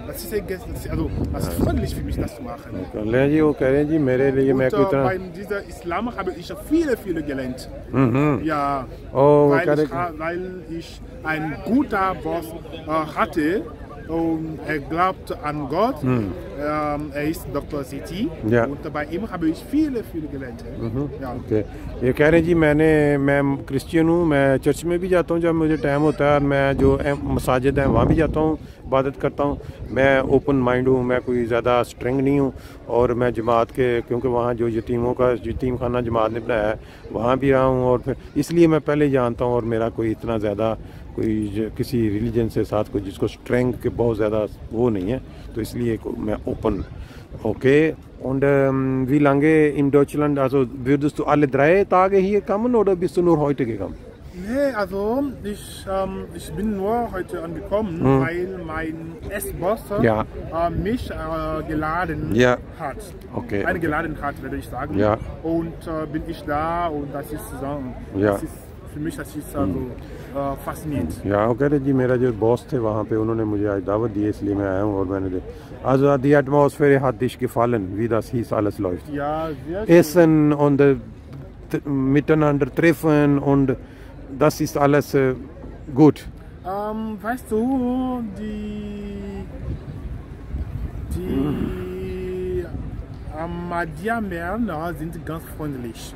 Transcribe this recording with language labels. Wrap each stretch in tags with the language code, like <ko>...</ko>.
<de>Das ist freundlich für mich, das zu machen. Und bei dieser Islam habe ich viele gelernt. Ja, weil ich ein guter Boss hatte. Und er glaubt an Gott. Er ist Dr. Seti. Und bei ihm habe ich viele gelernt. Okay.</de> <hi>ये कह रहे हैं जी मैं Christian हूँ, मैं church में भी जाता हूँ जब मुझे टाइम होता है, और मैं जो मसाजिद हैं वहाँ भी जाता हूँ, इबादत करता हूँ। मैं ओपन माइंड हूँ, मैं कोई ज़्यादा स्ट्रिंग नहीं हूँ, और मैं जमात के, क्योंकि वहाँ जो यतीम खाना जमात ने बनाया है वहाँ भी रहा हूँ, और फिर इसलिए मैं पहले जानता हूँ, और मेरा कोई इतना ज़्यादा कोई किसी रिलीजन से साथ कोई जिसको स्ट्रेंथ के बहुत ज़्यादा वो नहीं है, तो इसलिए मैं open.</hi> <de>Okay, und wie lange in Deutschland, also würdest du alle 3 Tage hier kommen oder bist du nur heute gekommen? Nee, also ich bin nur heute angekommen, weil mein Ex-Boss mich geladen hat. Okay. Eingeladen hat, würde ich sagen. Ja. Und bin ich da und das ist für mich das ist faszinierend. Ja, okay,</de> <hi>जी मेरा जो boss थे वहाँ पे उन्होंने मुझे आज दावत दी, इसलिए मैं आया हूँ, और मैंने</hi> <de>also die Atmosphäre hat dich gefallen, wie das hier alles läuft. Ja, sehr Essen und miteinander treffen und das ist alles gut. Weißt du, die Ahmadiyya-Männer sind ganz freundlich.</de>